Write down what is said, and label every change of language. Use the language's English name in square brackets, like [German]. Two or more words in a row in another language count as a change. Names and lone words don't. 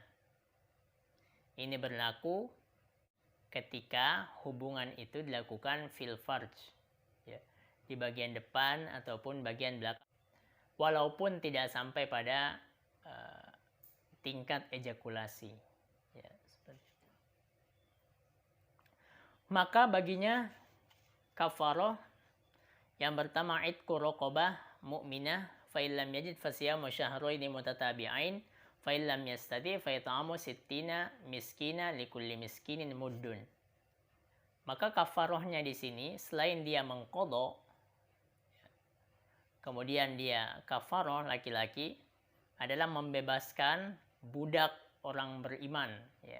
[Indonesian] Ini berlaku ketika hubungan itu dilakukan [Arabic] في الفرج, [Indonesian] ya, di bagian depan ataupun bagian belakang, walaupun tidak sampai pada tingkat ejakulasi. Ya, seperti itu. Maka baginya kafarah yang pertama [Arabic] عتق رقبة مؤمنة فإن لم يجد فصيام شهرين متتابعين فإن لم يستطع فإطعام ستين مسكينا لكل مسكين مد. [Indonesian] Maka kafarahnya di sini selain dia mengqadha, kemudian dia kafarah laki-laki adalah membebaskan budak orang beriman, ya.